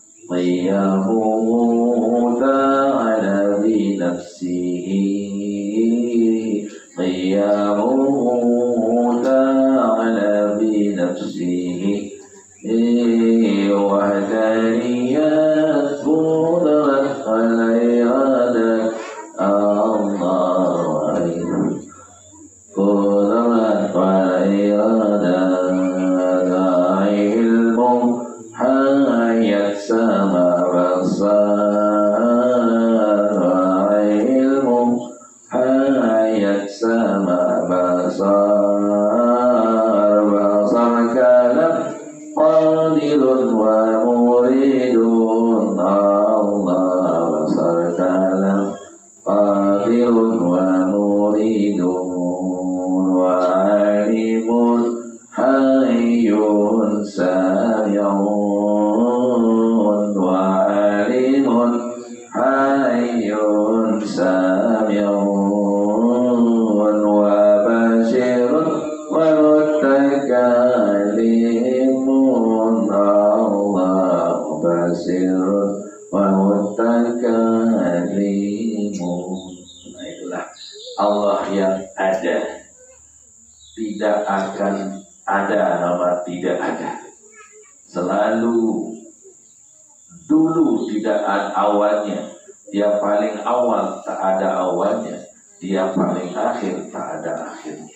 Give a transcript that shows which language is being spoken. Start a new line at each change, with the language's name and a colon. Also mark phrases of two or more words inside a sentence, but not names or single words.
Arabic: قيامه تعالى بنفسه، قيامه تعالى بنفسه، وحدانية قدرة الإرادة، الله قدرة الإرادة.
Malay: ilmu hayat sama basar, ilmu hayat sama
Arabic: بصر، بصر كلام قادر ومريد الله، بصر كلام قادر ومريد وعليم حي سميع وعليم حي سميع وبصير ومتكلم الله، بصير ومتكلم.
Malay: Nah, itulah Allah yang ada, tidak akan ada nama tidak ada. Selalu dulu tidak ada awalnya, dia paling awal tak ada awalnya, dia paling akhir tak ada akhirnya.